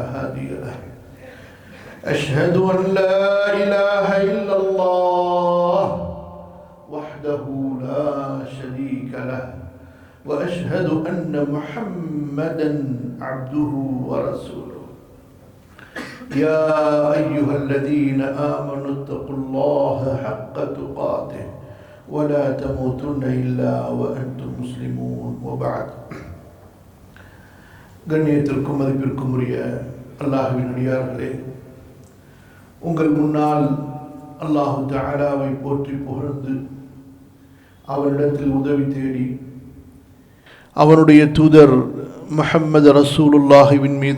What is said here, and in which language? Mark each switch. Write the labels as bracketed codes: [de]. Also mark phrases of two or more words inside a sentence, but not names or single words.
[ar] هادي له أشهد أن لا إله إلا الله وحده لا شريك له وأشهد أن محمدًا عبده ورسوله يا أيها الذين آمنوا اتقوا الله حق تقاته ولا تموتن إلا وأنتم مسلمون وبعد [ta] கண்ணியத்திற்கும் மதிப்பிற்கும் உரிய அல்லாஹ்வின் அடியார்களே, உங்கள் முன்னால் அல்லாஹ் தஆலாவை போற்றி புகழ்ந்து அவரிடத்தில் உதவி தேடி அவனுடைய தூதர் முஹம்மது ரசூலுல்லாஹின் மீது